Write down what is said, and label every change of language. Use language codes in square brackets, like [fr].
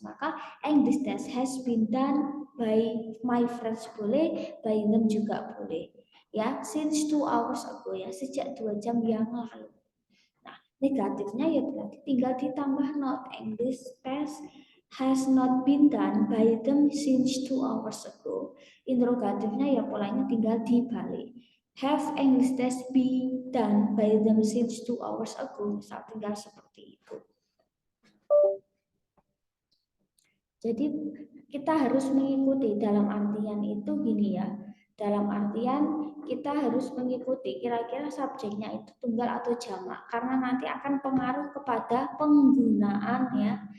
[id] Maka [en] English test has been done by my friends [id] boleh, [en] by them [id] juga boleh. Ya, [en] since 2 hours ago [id] ya, sejak 2 jam yang lalu. Negatifnya ya berarti tinggal ditambah not. [en] English test has not been done by them since 2 hours ago. [id] Interrogatifnya ya polanya tinggal dibalik. [en] Have English test been done by them since 2 hours ago. [id] Misal tinggal seperti itu. Jadi kita harus mengikuti dalam artian itu gini ya. Dalam artian kita harus mengikuti kira-kira subjeknya itu tunggal atau jamak karena nanti akan pengaruh kepada penggunaan ya.